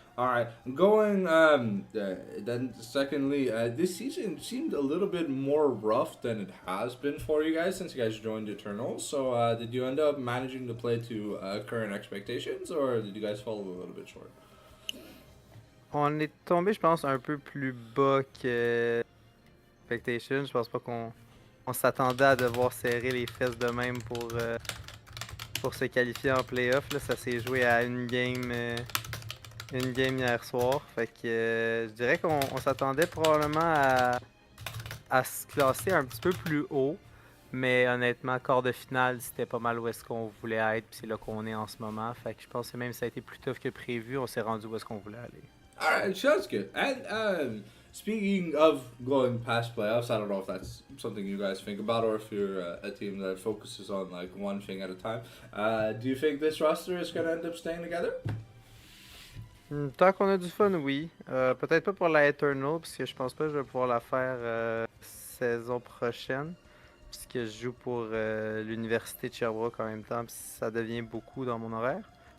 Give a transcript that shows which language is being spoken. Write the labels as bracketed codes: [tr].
[en] All right, going then secondly, this season seemed a little bit more rough than it has been for you guys since you guys joined Eternal. So, did you end up managing to play to current expectations, or did you guys fall a little bit short? [fr] On est tombé, je pense, un peu plus bas que Expectation. Je pense pas qu'on s'attendait à devoir serrer les fesses de même pour se qualifier en playoff. Là, ça s'est joué à une game hier soir. Fait que je dirais qu'on s'attendait probablement à se classer un petit peu plus haut. Mais honnêtement, quart de finale, c'était pas mal où est-ce qu'on voulait être. Puis c'est là qu'on est en ce moment. Fait que je pense que même si ça a été plus tough que prévu, on s'est rendu où est-ce qu'on voulait aller. [en] All right, sounds good. And speaking of going past playoffs, I don't know if that's something you guys think about or if you're a team that focuses on like one thing at a time. Do you think this roster is going to end up staying together? [fr] Tant qu'on a du fun, oui. Peut-être pas pour la Eternal, parce que je pense pas que je vais pouvoir la faire saison prochaine. Puisque je joue pour l'université de Sherbrooke en même temps, puis ça devient beaucoup dans mon horaire.